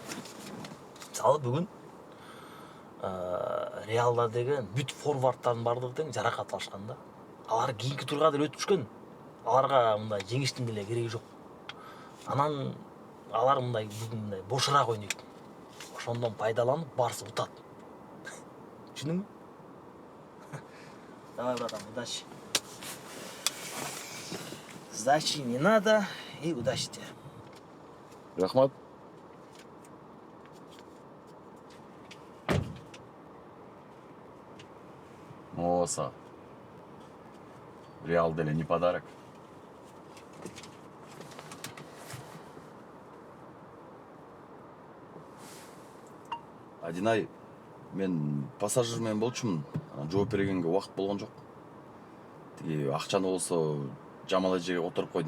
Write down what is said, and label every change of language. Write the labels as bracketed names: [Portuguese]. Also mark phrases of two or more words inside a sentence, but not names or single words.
[Kyrgyz] Мисалы, бүгүн Реалда деген бүт форвардтардын бардыгы тең жаракат алышкан да. Алар кийинки турга деле өтүп түшкөн. Аларга мындай жеңиштин деле кереги жок. Анан алар мындай бүгүн мындай бошураак ойнойт. Ошондон пайдаланып Барса утат. Түшүндүңбү? [Russian] Давай, братан, удачи. Сдачи не надо и удачи тебе. [Kyrgyz] Рахмат. Оса. [Russian] Реал деле не подарок. [Kyrgyz] Адинай, мен пассажир менен болчумун. Жооп бергенге убакыт болгон жок. Тиги акчаны болсо жамал эжеге которуп койдум.